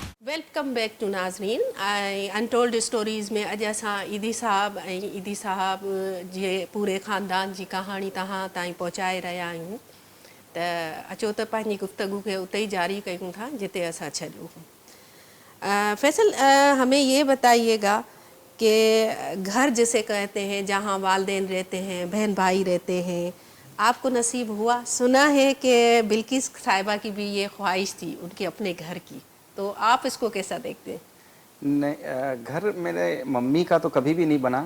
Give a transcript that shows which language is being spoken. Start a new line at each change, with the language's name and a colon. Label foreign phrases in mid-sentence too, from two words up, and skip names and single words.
English: welcome back to
Sindhi: नाज़रीन अनटोल्ड स्टोरीज़ में अॼु असां ईदी साहब ऐं ईदी साहब जे पूरे ख़ानदान जी कहाणी तव्हां ताईं पहुचाए रहिया आहियूं त अचो त पंहिंजी गुफ्तगू खे उते ई जारी कयूं था जिते असां छॾियो
Hindi: फैसल हमें ये बताइएगा कि घर जिसे कहते हैं जहाँ वालिदैन रहते हैं बहन भाई रहते हैं आपको नसीब हुआ सुना है कि बिल्किस साहिबा की भी ये ख्वाहिश थी उनके अपने घर की तो आप इसको कैसा देखते हैं? नहीं, घर मेरे मम्मी का तो कभी भी नहीं बना।